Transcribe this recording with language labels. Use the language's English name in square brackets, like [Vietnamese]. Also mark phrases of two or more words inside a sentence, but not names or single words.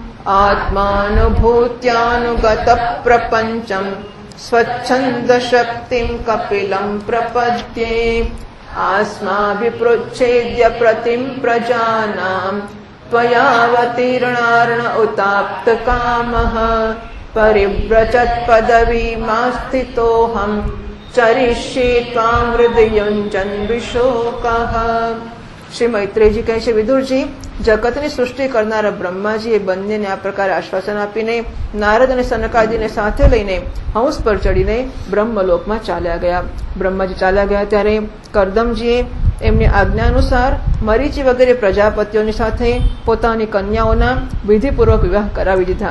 [Sanskrit] आत्मानुभूत्यानुगतप्रपञ्चं स्वच्छन्दशक्तिं कपिलं प्रपद्ये आस्माभिपृच्छेद्य प्रतिं प्रजानां त्वयावतीर्णार्ण उताप्तकामः परिव्रजत्पदवीमास्थितोऽहं चरिष्ये त्वां हृदयुञ्जन् विशोकः। [Gujarati] શ્રી મૈત્રેયજી કહે છે, વિદુરજી, જગતની સૃષ્ટિ કરનારા બ્રહ્માજીએ બંનેને આ પ્રકારે આશ્વાસન આપીને નારદ અને સનકાદીને સાથે લઈને હંસ પર ચડીને બ્રહ્મલોકમાં ચાલ્યા ગયા. બ્રહ્માજી ચાલ્યા ગયા ત્યારે કરદમજીએ એમની આજ્ઞા અનુસાર મરીચી વગેરે પ્રજાપતિઓની સાથે પોતાની કન્યાઓના વિધિપૂર્વક વિવાહ કરાવી દીધા.